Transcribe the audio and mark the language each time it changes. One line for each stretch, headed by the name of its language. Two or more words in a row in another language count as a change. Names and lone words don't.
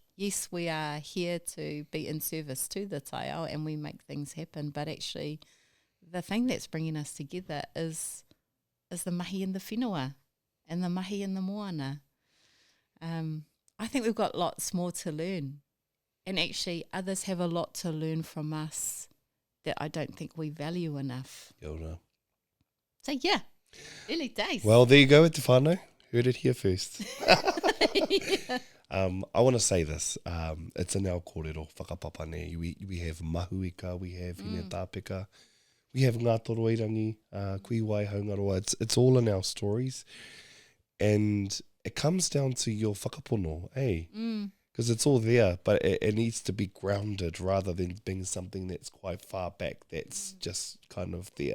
English: Yes, we are here to be in service to the taiao and we make things happen, but actually the thing that's bringing us together is the mahi and the whenua and the mahi and the moana. I think we've got lots more to learn, and actually others have a lot to learn from us that I don't think we value enough.
Māori: Kia ora.
English: So yeah, early days. Well, there you go with Te Whānau. Heard it here first. Yeah. I want to say this. It's in our
Māori: kōrero, whakapapa ne.
English: We have mahuika, we have hine tāpeka, we have Ngā Toroirangi, Kiwa, haungaroa. It's all in our stories. And it comes down to your whakapono, eh? Because it's all there, but it needs to be grounded rather than being something that's quite far back, that's just kind of there.